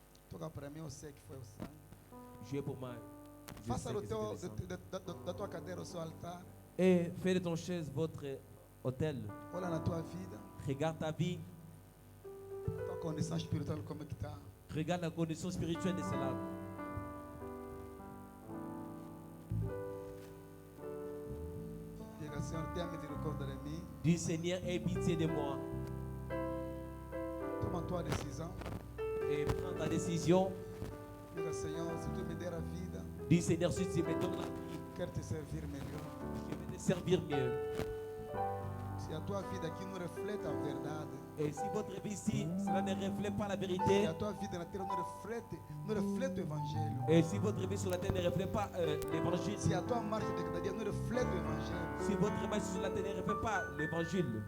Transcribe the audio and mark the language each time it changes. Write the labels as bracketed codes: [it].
[pt] Toca para mim, eu sei que foi o sangue. [fr] Dieu pour moi. Je [pt] Faça [fr] sais [pt] do [fr] que [pt] teu, [fr] c'était le sang. [pt] da tua cadeira o seu altar. [fr] Et fais de ton chaise votre hôtel. [pt] Olha na tua vida. [fr] Regarde ta vie. [pt] Tua condição espiritual como é que está. [fr] Regarde la condition spirituelle de cela. [pt] Diga, Senhor, tenha misericórdia de mim. [fr] Dis Seigneur, aie pitié de moi. [pt] Toma a tua decisão. [fr] Et prends ta décision. [pt] Diga, Senhor, se tu me der a vida, [fr] Dis Seigneur, si tu me donnes la vie, [pt] quero te servir melhor. [fr] je vais te servir mieux. [pt] Se a tua vida aqui não reflete a verdade, [fr] Et si votre vie ici, cela ne reflète pas la [pt] se [fr] vérité, [pt] a tua vida na terra não reflete o evangelho, [fr] et si votre vie sur la terre ne reflète pas l'évangile, [pt] se a tua marcha de cada dia não reflete o evangelho, [fr] si votre marche sur la terre ne reflète pas l'évangile,